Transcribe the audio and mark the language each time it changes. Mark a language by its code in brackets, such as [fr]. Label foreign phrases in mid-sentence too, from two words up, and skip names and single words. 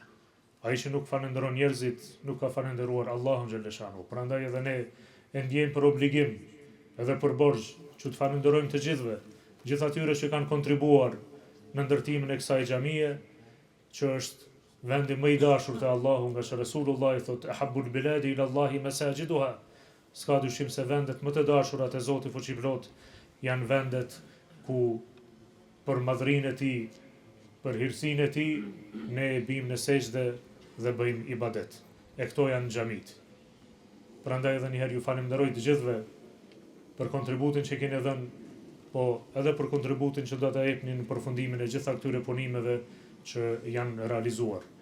[sq] Ai që nuk falenderon njerëzit, nuk ka falendëruar Allahun xhaleshanuhu. Prandaj edhe ne e ndjejmë për obligim, edhe për borxh, që të falenderojmë të gjithëve, gjithë atyre që kanë kontribuar në ndërtimin e kësaj xhamie, që është vendi më i dashur te Allahu, nga që Resulullah thotë [ar] أحب البلاد إلى الله مساجدها. [sq] S'ka dyshim se vendet më të dashura te Zoti fuqiplot janë vendet ku për madhrinë e tij, për hirësinë e tij, ne bim në sejdë dhe bëjmë ibadet. E këto janë xhamit. Prandaj edhe një herë ju falenderoj të gjithëve për kontributin që keni dhënë, po edhe për kontributin që do ta jepni në përfundimin e gjitha këtyre punimeve që janë realizuar.